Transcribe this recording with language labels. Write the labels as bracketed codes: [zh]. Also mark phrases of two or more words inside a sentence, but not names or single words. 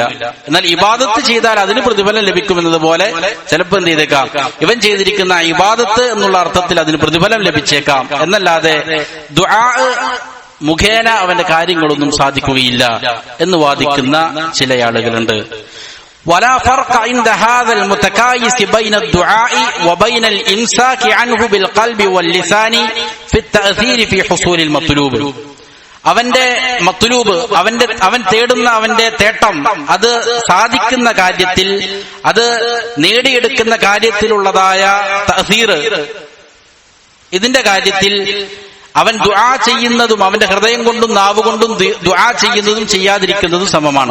[ml] എന്നാൽ ഇബാദത്ത് ചെയ്താൽ അതിന് പ്രതിഫലം ലഭിക്കുമെന്നത് പോലെ ചിലപ്പോൾ എന്ത് ചെയ്തേക്കാം, ഇവൻ ചെയ്തിരിക്കുന്ന ഇബാദത്ത് എന്നുള്ള അർത്ഥത്തിൽ അതിന് പ്രതിഫലം ലഭിച്ചേക്കാം. എന്നല്ലാതെ ദുആ മുഖേന അവന്റെ കാര്യങ്ങളൊന്നും സാധിക്കുകയില്ല എന്ന് വാദിക്കുന്ന ചില ആളുകളുണ്ട്. [ar] ولا فرق عند هذا المتكايس بين الدعاء وبين الإمساك عنه بالقلب واللسان في التأثير في حصول المطلوب. [ml] അവന്റെ മത്ലൂബ്, അവൻ തേടുന്ന അവന്റെ തേട്ടം അത് സാധിക്കുന്ന കാര്യത്തിൽ, അത് നേടിയെടുക്കുന്ന കാര്യത്തിലുള്ളതായ തഅസീർ, ഇതിന്റെ കാര്യത്തിൽ അവൻ ദുആ ചെയ്യുന്നതും അവന്റെ ഹൃദയം കൊണ്ടും നാവുകൊണ്ടും ദുആ ചെയ്യുന്നതും ചെയ്യാതിരിക്കുന്നതും സമമാണ്.